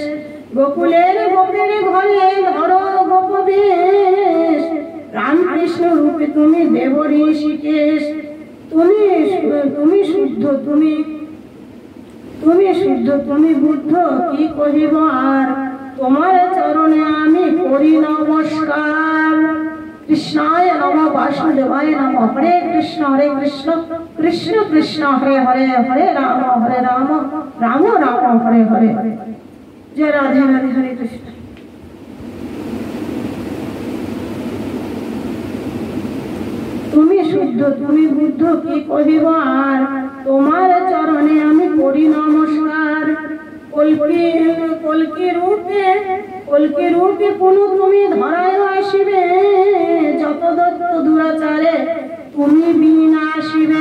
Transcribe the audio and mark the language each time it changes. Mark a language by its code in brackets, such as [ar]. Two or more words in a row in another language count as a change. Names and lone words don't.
[bn] গোকুলের গোপের ঘরে ধরো গোপবেশ রামকৃষ্ণ রূপে তুমি দেব ঋষিকেশ। তুমি শুদ্ধ তুমি বুদ্ধ কি কহিব আর তোমার চরণে আমি করি নমস্কার। [sa] কৃষ্ণায় নমঃ বাসুদেবায় নমঃ হরে কৃষ্ণ কৃষ্ণ কৃষ্ণ হরে হরে হরে রাম রাম রাম হরে হরে। [bn] জয় রাধে রাধে হরে কৃষ্ণ। তুমি শুদ্ধ তুমি বুদ্ধ কি কহিব আর তোমার চরণে আমি করি নমস্কার। কল্কি রূপে পুনঃ তুমি ধরায় আসিবে যত দত্ত দুরাচারে তুমি বিনা আসিবে।